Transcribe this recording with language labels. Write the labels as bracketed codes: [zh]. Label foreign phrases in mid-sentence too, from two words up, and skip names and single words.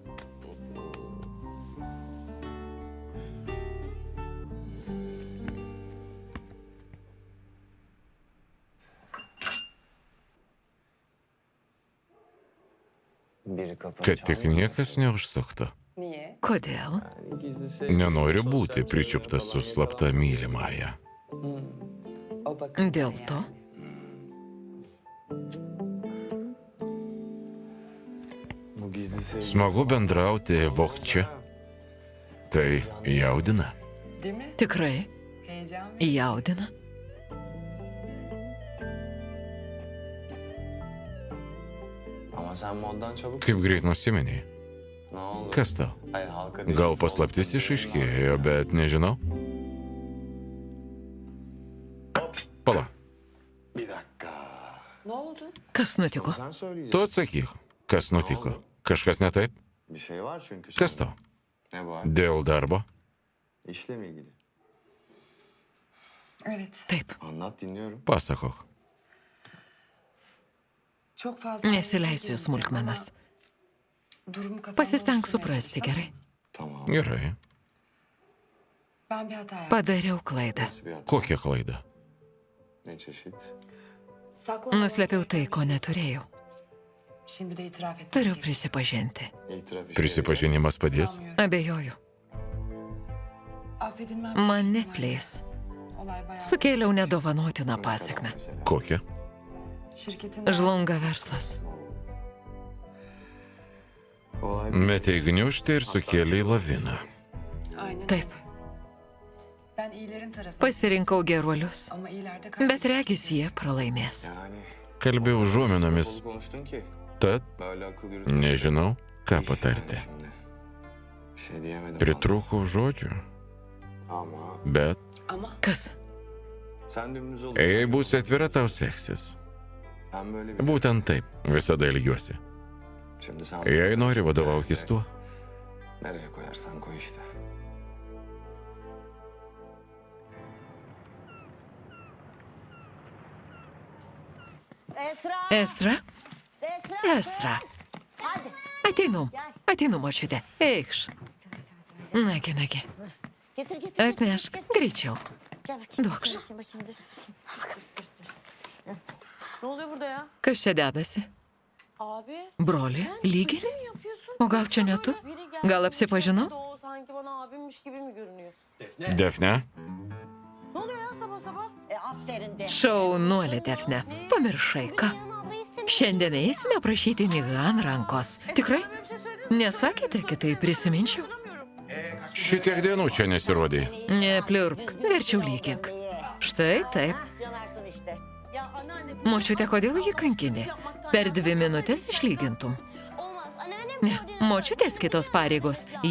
[lt] Kad tik niekas neužsuktų. Kodėl? Nenoriu būti pričiuptas su slapta mylimąja. Dėl to? [tr] Bu gizli sevgi. [lt] Smagu bendrauti vokčia. Tai jaudina. Tikrai? Jaudina? [tr] Ama sen moddan çabuk. [lt] Kaip greit nusimeniai. [tr] Ne oldu? [lt] Kas tau? [tr] Hayır halka [lt] Gal paslaptis išaiškėjo, bet nežinau. Pala, [tr] Bir dakika. [lt] Kas nutiko? [tr] Sen söyleyeceksin. [lt] tu atsakyk, kas nutiko. Kažkas ne taip? [tr] Bir şey var çünkü. [lt] Kas [tr] sende. [lt] tau? [tr] Ne var? [lt] Dėl darbo? [tr] İşle mi ilgili? Evet, [lt] Taip. [tr] Anlat dinliyorum. [lt] Pasakok. [tr] çok fazla... [lt] Nesileisiu į smulkmenas. [tr] Durumu kafamda [lt] Pasistenk [tr] oluşturmaya [lt] suprasti [tr] çalışsam, [lt] gerai. [tr] Tamam. [lt] Gerai. [tr] Ben bir hata yaptım. [lt] Padariau klaidą. [tr] Nasıl bir hata? [lt] Kokia klaida? [tr] Ne çeşit? Saklamam [lt] Nuslėpiau tai, ko [tr] gereken [lt] neturėjau. [tr] Şimdi de itiraf ettim. [lt] Turiu prisipažinti. [tr] İtiraf işe [lt] Prisipažinimas padės? [tr] Sanmıyorum. [lt] Abejoju. [tr] Affedilmem [lt] Man [tr] büyük [lt] netleis. [tr] ihtimalle. Olay bayağı... [lt] Sukėliau nedovanotiną [tr] yarıyor. [lt] pasiekmę. [tr] Mesela. [lt] Kokia? [tr] Şirketin... [lt] Žlunga verslas. [tr] Olay [lt] Metei gniužtą ir sukėlė laviną. [tr] Aynen [lt] Taip. [tr] öyle. Ben iyilerin tarafı. [lt] Pasirinkau geruolius. [tr] Ama iyilerde [lt] Bet [tr] kaybettim. [lt] regis jie pralaimės. [tr] yani. [lt] Kalbėjau užuominomis, [tr] Dolu konuştun ki. [lt] tad [tr] Böyle akıl yürütme. [lt] nežinau, ką [tr] İş [lt] patarti. [tr] şimdi. Bir şey diyemedim. [lt] Pritrūkau žodžių, [tr] Ama [lt] bet [tr] Ama [lt] Kas? [tr] sen dümdüz olursan. [lt] jei būsi atvira, tau seksis. [tr] Ben böyle bir... [lt] Būtent taip, visada ilgiuosi. [tr] Şimdi sen... [lt] Jei nori, vadovaukis tuo. [tr] Nereye koyarsan koy işte. Esra? Esra. [lt] Ateinu. Ateinu, močiutė. Eikš. Nagi, nagi. Atnešk. Greičiau. Duokš. [tr] Ne oluyor burada ya? [lt] Kas čia dedasi? [tr] Abi. [lt] Broli? Lygiai? [tr] Ne yapıyorsun? [lt] O gal čia ne tu? [tr] Biri geldi, [lt] Gal apsipažinau? [tr] O sanki bana abimmiş gibi mi görünüyor? Defne, Ne oluyor ya sabah sabah? [lt] Šaunuolė, Defne. Pamiršai, ką? Šiandien eisime prašyti Nihan rankos. Tikrai? [tr] Böyle bir şey söyledin mi? [lt] Nesakėte, kitaip prisiminčiau? [tr] Hatırlamıyorum. [lt] šitiek dienų čia nesirodai. Nepliurk, verčiau lygink. Štai taip. [tr] Ya anneanne. [lt] Močiutė, kodėl jį kankinė? Per 2 minutės išlygintum. Ne, močiutės kitos pareigos.